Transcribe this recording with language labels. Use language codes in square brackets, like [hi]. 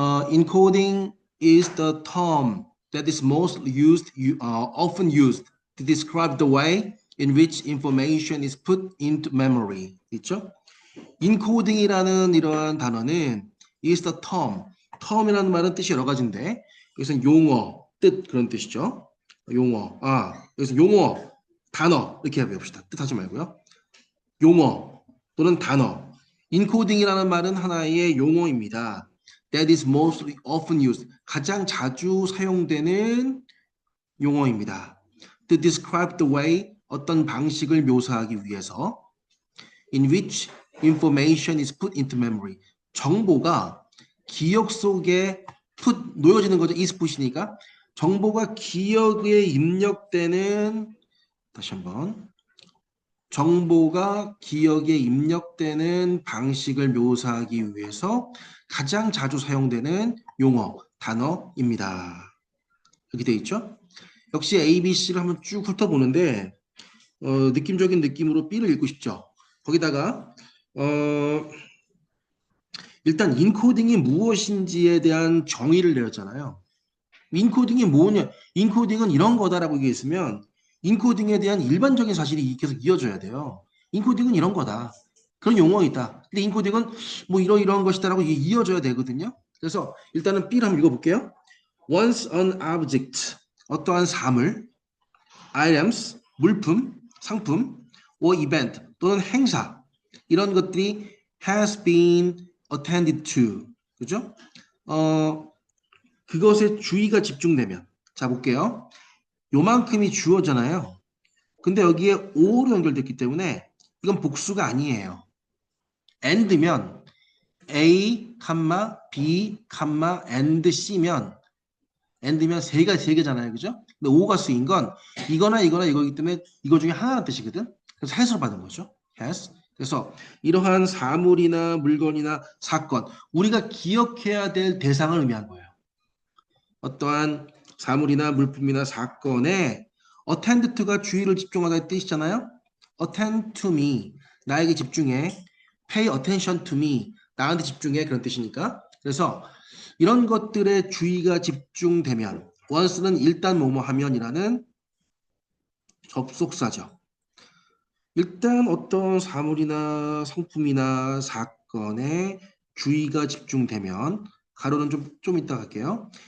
[en] Encoding is the term that is most often used to describe the way in which information is put into memory. [ko] 있죠? encoding이라는 이러한 단어는 [en] is the term. [ko] term이라는 말은 뜻이 여러 가지인데 여기서 용어, 뜻 그런 뜻이죠. 용어. 여기서 용어, 단어 이렇게 해봅시다. 뜻하지 말고요. 용어 또는 단어. 인코딩이라는 말은 하나의 용어입니다. [en] That is most often used. [ko] 가장 자주 사용되는 용어입니다. [en] To describe the way, [ko] 어떤 방식을 묘사하기 위해서 [en] in which information is put into memory. [ko] 정보가 기억 속에 놓여지는 거죠. is put이니까. 정보가 기억에 입력되는, 다시 한번. 정보가 기억에 입력되는 방식을 묘사하기 위해서 가장 자주 사용되는 용어, 단어입니다. 이렇게 되어 있죠? 역시 A, B, C를 한번 쭉 훑어보는데 느낌적인 느낌으로 B를 읽고 싶죠? 거기다가 일단 인코딩이 무엇인지에 대한 정의를 내렸잖아요. 인코딩이 뭐냐? 인코딩은 이런 거다라고 얘기했으면 인코딩에 대한 일반적인 사실이 계속 이어져야 돼요. 인코딩은 이런 거다. 그런 용어이다. 근데 인코딩은 뭐 이러이러한 것이다라고 이어져야 되거든요. 그래서 일단은 B를 한번 읽어볼게요. [en] Once an object, [ko] 어떠한 사물, [en] items, [ko] 물품, 상품, [en] or event [ko] 또는 행사 이런 것들이 [en] has been attended to, [ko] 그죠? 그것에 주의가 집중되면, 자 볼게요. 요만큼이 주어잖아요. 근데 여기에 o로 연결됐기 때문에 이건 복수가 아니에요. and면 A, B, and C면 and면 세 개잖아요. 그죠? 근데 o가 쓰인 건 이거나 이거이기 때문에 이거 중에 하나라는 뜻이거든. 그래서 has로 받은 거죠. has. 그래서 이러한 사물이나 물건이나 사건, 우리가 기억해야 될 대상을 의미한 거예요. 어떠한 사물이나 물품이나 사건에 attend to가 주의를 집중하다의 뜻이잖아요. [en] attend to me, [ko] 나에게 집중해. [en] pay attention to me, [ko] 나한테 집중해. 그런 뜻이니까. 그래서 이런 것들에 주의가 집중되면 once는 일단 뭐뭐 하면이라는 접속사죠. 일단 어떤 사물이나 상품이나 사건에 주의가 집중되면 가로는 좀 이따 갈게요.